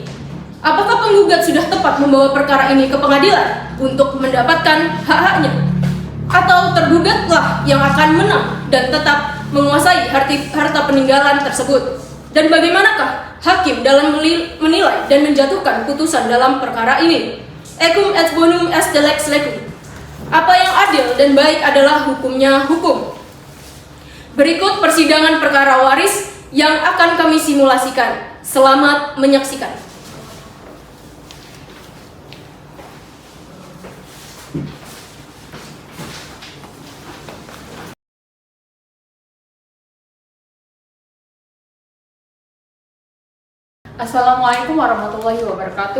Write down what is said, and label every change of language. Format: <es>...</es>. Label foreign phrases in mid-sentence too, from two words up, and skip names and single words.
<id>Apakah penggugat sudah tepat membawa perkara ini ke pengadilan untuk mendapatkan hak-haknya? Atau tergugatlah yang akan menang dan tetap menguasai harta peninggalan tersebut? Dan bagaimanakah hakim dalam menilai dan menjatuhkan putusan dalam perkara ini?</id> <la>Ecum et bonum est lex lecum.</la> <id>Apa yang adil dan baik adalah hukumnya hukum. Berikut persidangan perkara waris yang akan kami simulasikan. Selamat menyaksikan.</id> <ar>السلام عليكم ورحمة الله وبركاته.</ar>